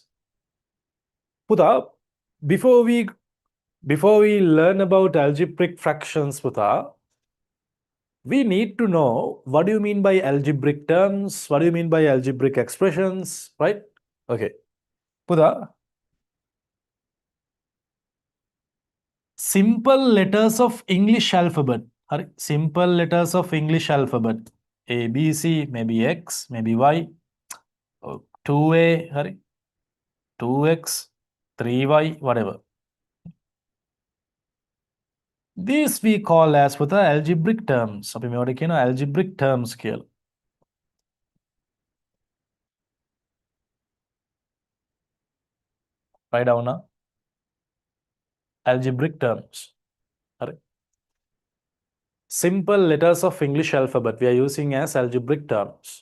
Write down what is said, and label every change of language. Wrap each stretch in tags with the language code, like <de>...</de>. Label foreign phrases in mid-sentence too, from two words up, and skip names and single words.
<en>Putha, before we learn about algebraic fractions, Putha, we need to know what do you mean by algebraic terms, what do you mean by algebraic expressions, right? Okay. Putha, simple letters of English alphabet. Simple letters of English alphabet. A, B, C, maybe X, maybe Y. 2A, 2X, 3Y, whatever. These we call as for the algebraic terms.</en> <si>අපි මේවට කියනවා</si> <en>algebraic terms</en> <si>කියලා.</si> <en>Write down now. Algebraic terms. Simple letters of English alphabet we are using as algebraic terms.</en>